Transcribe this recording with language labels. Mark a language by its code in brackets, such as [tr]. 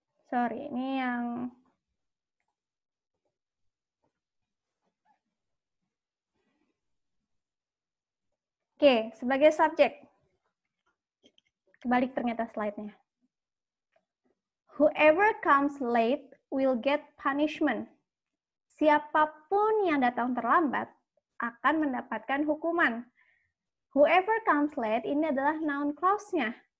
[id] Sorry, ini yang... Oke, sebagai subjek. Kebalik ternyata slide-nya. [en] Whoever comes late will get punishment. [id] Siapapun yang datang terlambat akan mendapatkan hukuman. Whoever comes late ini adalah noun clause-nya.